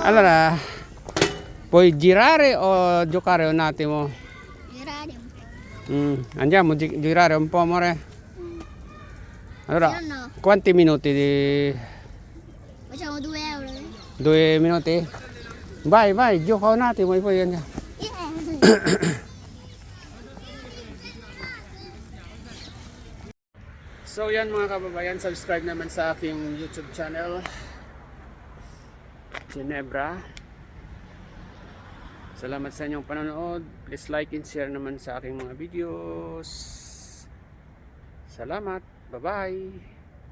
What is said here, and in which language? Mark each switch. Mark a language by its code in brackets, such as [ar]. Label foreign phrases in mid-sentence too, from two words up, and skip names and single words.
[it] Allora, puoi girare o giocare un attimo? Girare un po'. Andiamo a girare un po', amore? Allora, Sì o no? quanti minuti? Facciamo 2 euro. 2 minuti? Vai, gioca un attimo e poi andiamo. [tl] So yan mga kababayan, subscribe naman sa aking YouTube channel, Ginebra. Salamat sa inyong panonood. [en] Please like and share [tl] naman sa aking mga videos. Salamat. Bye-bye.